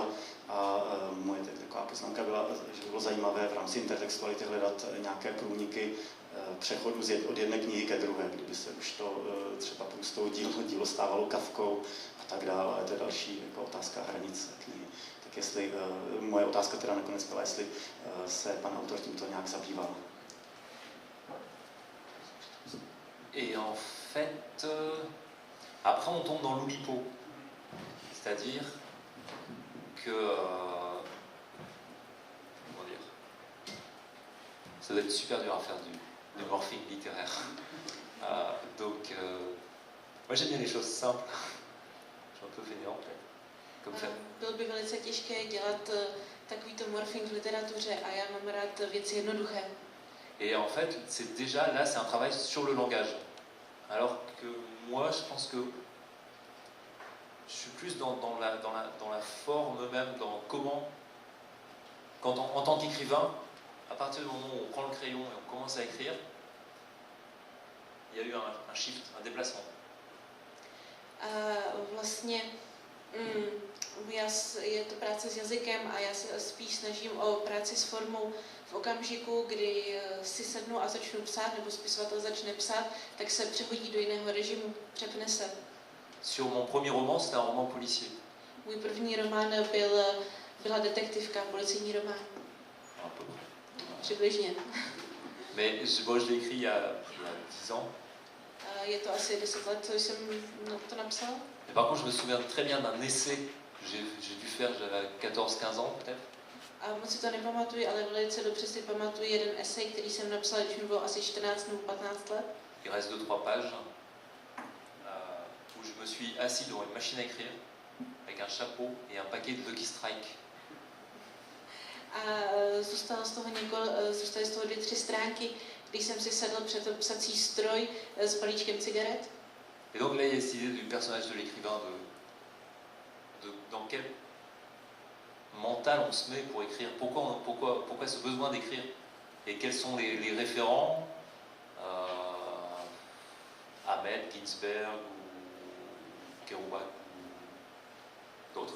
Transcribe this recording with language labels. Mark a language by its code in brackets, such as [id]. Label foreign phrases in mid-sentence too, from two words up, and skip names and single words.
[cs] A moje taková poznámka byla, že by bylo zajímavé v rámci intertextuality hledat nějaké průniky přechodu od jedné knihy ke druhé, kdyby se už to třeba Proustovo dílo stávalo Kafkou a tak dále, ale to je další jako otázka hranic knihy. Tak jestli, moje otázka teda nakonec byla, jestli se pan autor tímto nějak zabýval. [fr] Et en fait, après on tombe dans l'oulipo, c'est-à-dire que, comment dire, ça doit être super dur à faire du morphing littéraire. Donc, moi j'aime bien les choses simples, je suis un peu fainéant peut-être, comme ça. [cs] Bylo by velice těžké dělat takovýto morphing v literatuře a já mám rád věci jednoduché. [fr] Et en fait, c'est déjà là, c'est un travail sur le langage. Alors que moi, je pense que je suis plus dans la forme même, dans comment, quand en tant qu'écrivain, à partir du moment où on prend le crayon et on commence à écrire, il y a eu un shift, un déplacement. [cs] Vlastně je to práce s jazykem a já se spíš snažím o práci s formou. V okamžiku, kdy si sednu a začnu psát, nebo spisovatel začne psát, tak se přehodí do jiného režimu, přepne se. [fr] Sur mon premier roman, c'était un roman policier. [cs] Můj první román byla detektivka, policijní román. [fr] Un peu. [cs] Přibližně. [fr] Mais moi, je l'ai écrit il y a 10 ans. [cs] Je to asi 10 let, co jsem to napsal. [fr] Et par contre, je me souviens très bien d'un essai que j'ai dû faire, j'avais 14-15 ans peut-être. [cs] A moc si to nepamatuji, ale velice dobře si pamatuji jeden esej, který jsem napsal, když mi bylo asi 14 nebo 15 let. [fr] Il reste 2-3 pages où je me suis assis devant une machine à écrire avec un chapeau et un paquet de Lucky Strike. [cs] A zůstaly z toho 2-3 stránky, když jsem si sedl před psací stroj s balíčkem cigaret. [fr] Et donc là, il y a cette idée du personnage de l'écrivain, dans quel mental on se met pour écrire, pourquoi ce besoin d'écrire, et quels sont les référents, Ahmed, Ginsberg ou Kerouac ou d'autres.